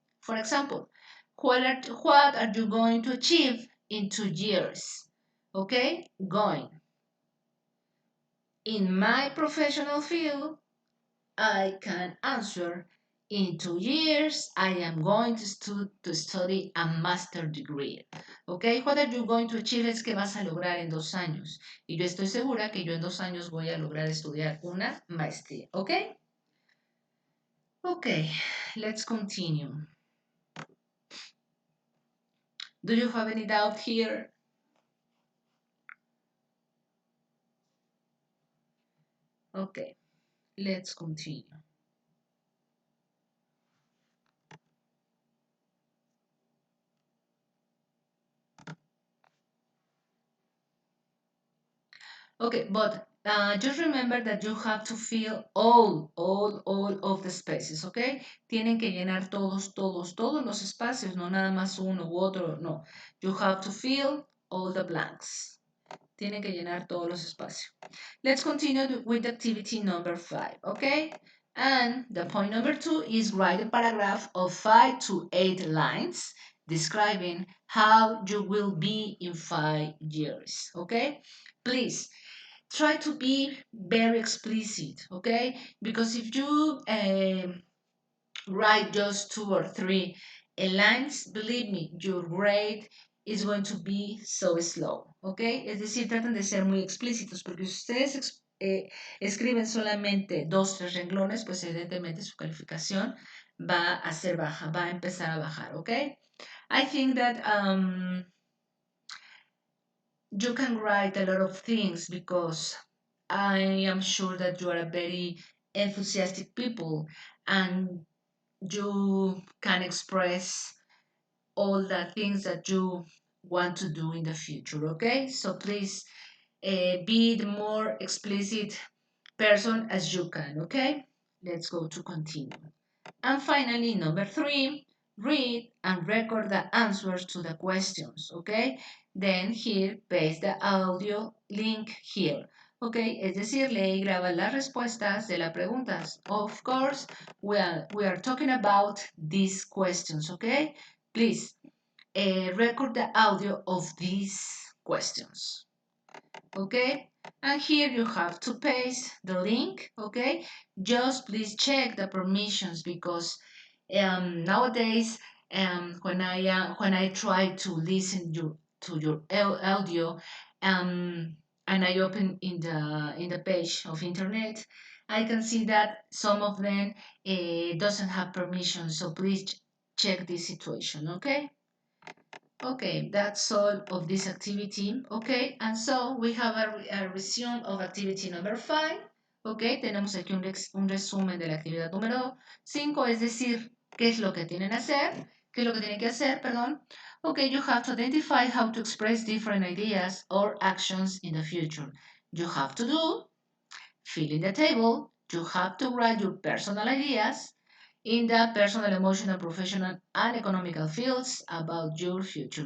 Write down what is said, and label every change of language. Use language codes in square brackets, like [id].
[en] For example, what are you going to achieve in 2 years? Okay, going. In my professional field, I can answer, in 2 years, I am going to study a master degree. ¿Ok? What are you going to achieve? [es] Es que vas a lograr en 2 años. Y yo estoy segura que yo en 2 años voy a lograr estudiar una maestría. [en] ¿Ok? Ok, let's continue. Do you have any doubt here? Ok, let's continue. Okay, but just remember that you have to fill all of the spaces, okay? [es] Tienen que llenar todos los espacios, no nada más uno u otro, no. [en] You have to fill all the blanks. [es] Tienen que llenar todos los espacios. [en] Let's continue with activity number 5, okay? And the point number 2 is write a paragraph of 5 to 8 lines describing how you will be in 5 years, okay? Please try to be very explicit, okay? Because if you write just 2 or 3 lines, believe me, your grade is going to be so slow, okay? [es] Es decir, traten de ser muy explícitos, porque si ustedes escriben solamente 2, 3 renglones, pues evidentemente su calificación va a ser baja, va a empezar a bajar, okay? [en] I think that you can write a lot of things because I am sure that you are a very enthusiastic people and you can express all the things that you want to do in the future, okay? So please be the more explicit person as you can, okay? Let's go to continue. And finally, number 3, read and record the answers to the questions, okay? Then here, paste the audio link here, okay? [es] Es decir, lee y graba las respuestas de las preguntas. [en] Of course, we are talking about these questions, okay? Please, record the audio of these questions, okay? And here you have to paste the link, okay? Just please check the permissions because nowadays when I try to listen to your audio and I open in the page of internet, I can see that some of them doesn't have permission, so please check this situation, okay? Okay, that's all of this activity. Okay, and so we have a resume of activity number 5. [es] Okay, tenemos aquí un resumen de la actividad número 5, es decir, qué es lo que tienen que hacer, qué es lo que tienen que hacer, perdón. [en] Okay, you have to identify how to express different ideas or actions in the future. You have to do fill in the table. You have to write your personal ideas in the personal, emotional, professional, and economical fields about your future.